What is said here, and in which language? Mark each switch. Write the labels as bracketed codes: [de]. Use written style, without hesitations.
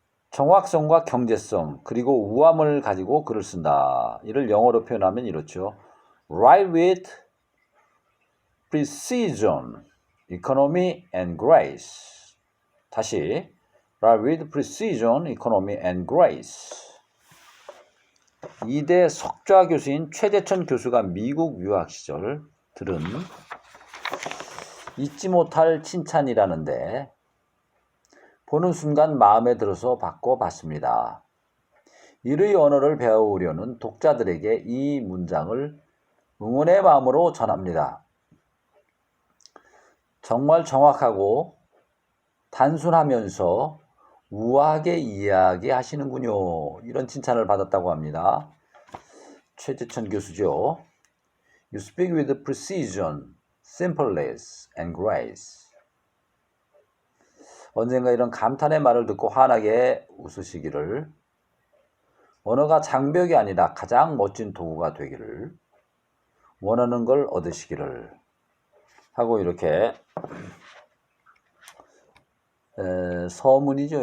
[ko] 정확성과 경제성 그리고 우함을 가지고 글을 쓴다. 이를 영어로 표현하면 이렇죠. [en] Write with precision, economy and grace. [ko] 다시 [en] Write with precision, economy and grace. [ko] 이대 석좌 교수인 최재천 교수가 미국 유학 시절 들은 잊지 못할 칭찬이라는데 보는 순간 마음에 들어서 바꿔봤습니다. 일의 언어를 배우려는 독자들에게 이 문장을 응원의 마음으로 전합니다. 정말 정확하고 단순하면서 우아하게 이야기하시는군요. 이런 칭찬을 받았다고 합니다. 최재천 교수죠. [en] You speak with precision, simpleness and grace. [ko] 언젠가 이런 감탄의 말을 듣고 환하게 웃으시기를, 언어가 장벽이 아니라 가장 멋진 도구가 되기를, 원하는 걸 얻으시기를 하고 이렇게 서문이죠.